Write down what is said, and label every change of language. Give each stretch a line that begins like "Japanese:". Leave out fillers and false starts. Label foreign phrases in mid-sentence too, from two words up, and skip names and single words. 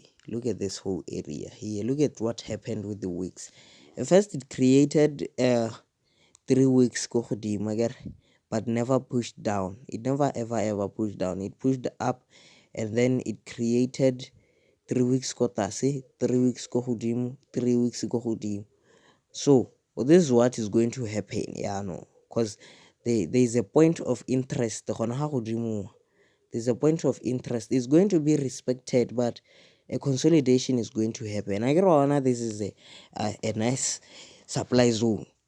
English: Look at this whole area here. Look at what happened with the weeks. At first it created 3 weeks
Tswana: go godimo,
English: but never pushed down. It never ever pushed down. It pushed up, and then it created 3 weeks
Tswana: go tlase,
English: 3 weeks
Tswana: go godimo,
English: 3 weeks
Tswana: go godimo.
English: So this is what is going to happen. Yeah, no, because there's a point of interest. There's a point of interest. It's going to be respected, but a consolidation is going to happen. I get this is a nice supply zone.